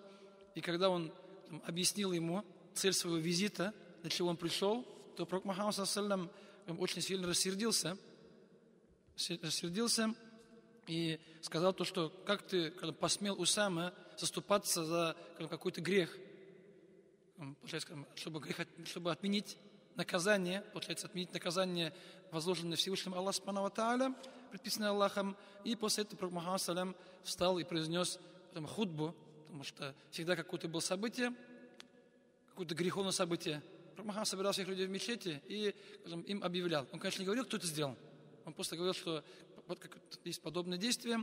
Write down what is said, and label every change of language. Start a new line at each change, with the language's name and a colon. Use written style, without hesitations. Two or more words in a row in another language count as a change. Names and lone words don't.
Russian: И когда он объяснил ему цель своего визита, для чего он пришел, то пророк Мухаммад саллаллаху очень сильно рассердился и сказал то, что как ты посмел, Усама, заступаться за какой-то грех, чтобы отменить наказание, отменить наказание, возложенное Всевышним Аллаху
Arabic: سبحانه وتعالى,
Russian: предписанное Аллахом. И после этого пророк Мухаммад саллаллаху встал и произнес хутбу, потому что всегда какое-то было событие, какое-то греховное событие. Мухаммад собирал всех людей в мечети и им объявлял. Он, конечно, не говорил, кто это сделал. Он просто говорил, что вот как есть подобное действие.